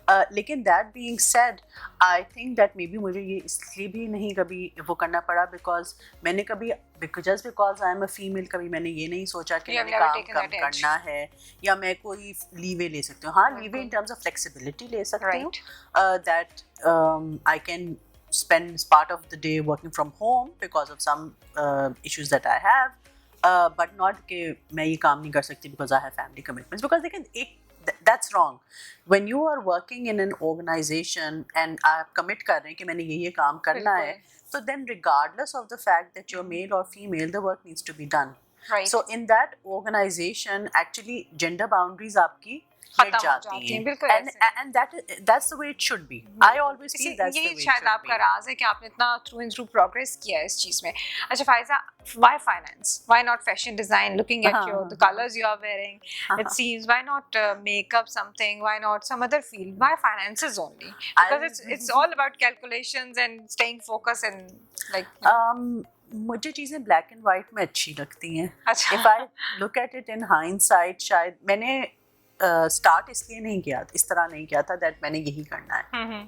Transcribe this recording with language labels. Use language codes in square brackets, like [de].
[ur] لیکن [en] that being said I think that may be [ur] مجھے یہ اس لیے بھی نہیں کبھی وہ کرنا پڑا بیکاز میں نے کبھی [en] just because I am a female [ur] کبھی میں نے یہ نہیں سوچا کہ میں نے کام کم کرنا ہے یا میں کوئی لیوے لے سکتی ہوں. ہاں لیوے ان ٹرمز آف فلیکسیبلٹی لے سکتی ہوں, that [en] I can spend part of the day working from home because of some issues that I have, [ur] but not کہ میں یہ کام نہیں کر سکتی [en] because I have family commitments. Because that's wrong. When you are working in an organization and آپ commit کر رہے ہیں [ur] کہ میں نے یہ کام کرنا ہے, [en] so then regardless of the fact that you're male or female, the work needs to be done. So in that organization actually gender boundaries [ur] آپ کی ہٹ جاتی ہیں, [en] and that's the way it should be. I always feel that's the way it should be. [ur] شاید آپ کا راز ہے کہ آپ نے اتنا [en] through and through [ur] progress کیا ہے اس چیز میں. [en] اچھا Faiza, why finance? Why not fashion design? Looking at the colors you are wearing, it seems, why not makeup something? Why not some other field? Why finances only? Because it's all about calculations and staying focused and like [ur] مجھے چیزیں black and white میں اچھی لگتی ہیں. [en] If I look at it in hindsight, [ur] شاید میں نے start اس لیے نہیں کیا, اس طرح نہیں کیا تھا دیٹ میں نے یہی کرنا ہے.